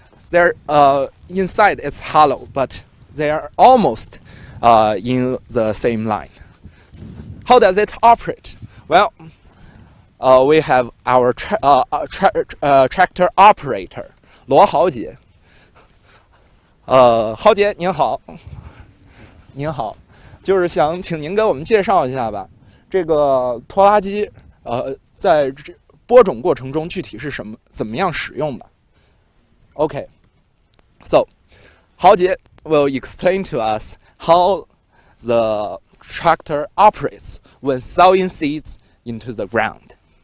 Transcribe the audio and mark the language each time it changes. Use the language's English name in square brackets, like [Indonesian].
[English] They're inside it's hollow, but they are almost in the same line. How does it operate? Well, we have our tractor operator 罗豪杰。 [Chinese] 豪杰您好，您好，就是想请您给我们介绍一下吧，这个拖拉机在播种过程中具体是怎么样使用的 ？Okay. [English] So, Haojie will explain to us how the tractor operates when sowing seeds into the ground.